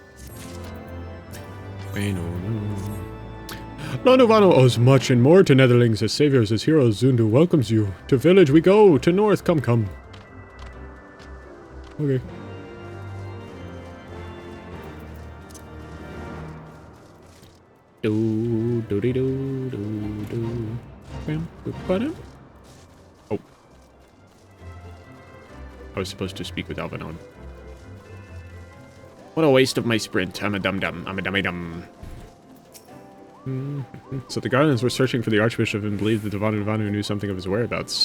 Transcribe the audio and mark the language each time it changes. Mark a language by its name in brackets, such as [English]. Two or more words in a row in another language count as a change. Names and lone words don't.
[English] Lonuvanu owes much and more to Netherlings as saviors, as heroes. Zundu welcomes you. To village we go, to north, come, come. Okay. Do do do do do do. Bam, ba-dum. Oh. I was supposed to speak with Alvin on. What a waste of my sprint. I'm a dum-dum. I'm a dummy-dum. So the Guardians were searching for the Archbishop and believed that Lonuvanu knew something of his whereabouts.